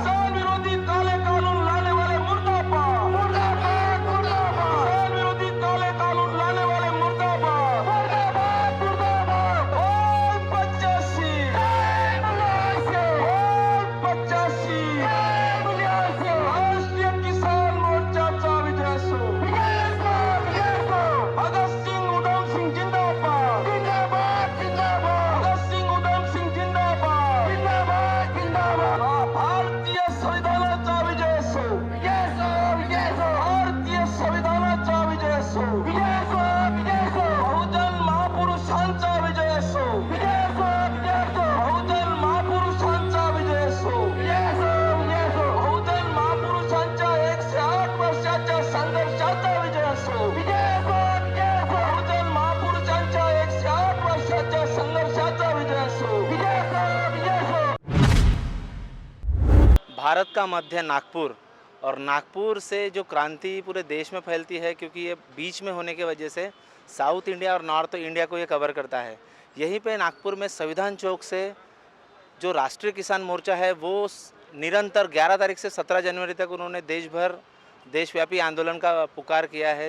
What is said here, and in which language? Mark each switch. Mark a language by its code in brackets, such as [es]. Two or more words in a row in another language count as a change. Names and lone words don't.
[hi] किसान विरोधी काले कानून लाने वाले मुर्दाबाद, मुर्दाबाद, मुर्दाबाद, किसान विरोधी काले कानून लाने वाले मुर्दाबाद। मुर्दाबाद, मुर्दाबाद। ओए 85, जय मुलायम, ओए 85, जय मुलायम। [mr] राष्ट्रीय किसान मोर्चाचा विजय असो। विजय असो, विजय असो। भगत सिंह उधम सिंह जिंदाबाद, जिंदाबाद, जिंदाबाद, भगत सिंह उधम सिंह जिंदाबाद। जिंदाबाद, जिंदाबाद। भारतीय संविधानाचा विजय असो, विजय असो, विजय असो, भारतीय संविधानाचा विजय असो, विजय असो, विजय असो, बहुजन महापुरुषांचा विजय असो, विजय असो, विजय असो, बहुजन महापुरुषांचा विजय असो, विजय असो, विजय असो, बहुजन महापुरुषांच्या 108 वर्षाच्या संघर्षाचा विजय असो, विजय असो, विजय असो, बहुजन महापुरुषांच्या 108 वर्षाच्या संघर्षाचा विजय असो। विजय असो, विजय असो। [hi] भारत का मध्य नागपुर, और नागपुर से जो क्रांति पूरे देश में फैलती है, क्योंकि ये बीच में होने की वजह से साउथ इंडिया और नॉर्थ इंडिया को ये कवर करता है। यहीं पे नागपुर में संविधान चौक से जो राष्ट्रीय किसान मोर्चा है वो निरंतर 11 तारीख से 17 जनवरी तक उन्होंने देशव्यापी आंदोलन का पुकार किया है।